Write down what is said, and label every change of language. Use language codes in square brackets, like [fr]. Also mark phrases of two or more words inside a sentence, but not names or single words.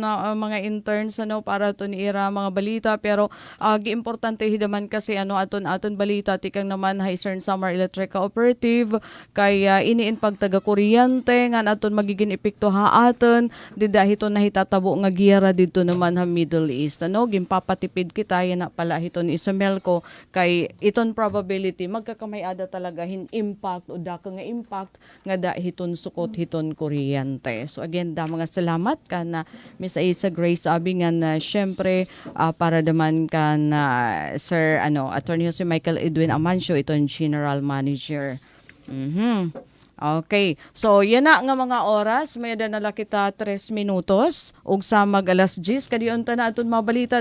[war] na mga interns para to ira mga balita pero giimportante hidaman kasi aton balita tikang naman Eastern Samar Electric Cooperative kay iniin pagtaga kuryente nga aton magiging epekto aton didahiton na hitatabo nga giyera dito naman ha Middle East gimpapatipid kita yan na pala hiton Isamelco kay iton probability magkakamay-ada talaga impact o dako nga impact nga hiton sukot hiton kuryente. [en] So again, [war] mga salamat ka na Miss Aisa Grace Abing nga syempre para naman ka na Sir Attorney Jose Michael Edwin Amancio iton General Manager. [tl] Okay. So, yan na nga mga oras. [war] May danala kita 3 minutos. Ug sa mag-alas 10, kadiyon ta na aton mabalita.